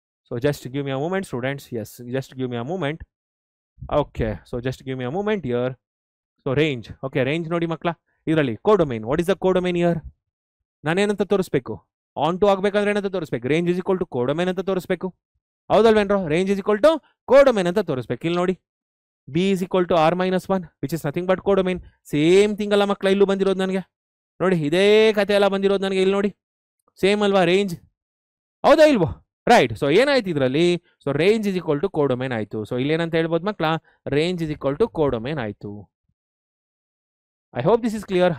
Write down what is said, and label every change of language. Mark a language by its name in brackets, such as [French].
[English] So just give me a moment students. Yes, just give me a moment. Okay, so just give me a moment here. [Kannada] So range, okay, range ನೋಡಿ ಮಕ್ಕಳ, ಇದರಲ್ಲಿ ಕೋಡೊಮೈನ್. [English] What is the codomain here? [Kannada] ನಾನೇನಂತ ತೋರಿಸ್ಬೇಕು, on to ಆಗ್ಬೇಕಂದ್ರೆ ಏನಂತ ತೋರಿಸ್ಬೇಕು, [English] range is equal to codomain [Kannada] ಅಂತ ತೋರಿಸ್ಬೇಕು, ಹೌದಲ್ವೇನ್ರೋ? [English] range is equal to codomain [Kannada] ಅಂತ ತೋರಿಸ್ಬೇಕು. [English] ಇಲ್ಲಿ ನೋಡಿ, b is equal to r minus 1 which is nothing but codomain. [Kannada] Same thing ಅಲ್ಲ ಮಕ್ಕಳ, ಇಲ್ಲೂ ಬಂದಿರೋದು ನನಗೆ ನೋಡಿ, ಇದೇ ಕತೆ ಎಲ್ಲ ಬಂದಿರೋದು ನನಗೆ. ಇಲ್ಲಿ ನೋಡಿ, ಸೇಮ್ ಅಲ್ವಾ ರೇಂಜ್, ಹೌದಾ ಇಲ್ವೋ? ರೈಟ್. ಸೊ ಏನಾಯ್ತು ಇದರಲ್ಲಿ, so [English] range is equal to codomain [Kannada] ಆಯ್ತು. ಸೊ ಇಲ್ಲೇನಂತ ಹೇಳ್ಬೋದು ಮಕ್ಕಳ, ರೇಂಜ್ ಇಸ್ ಈಕ್ವಲ್ ಟು ಕೋಡೊಮೈನ್ ಆಯ್ತು. [English] I hope this is clear.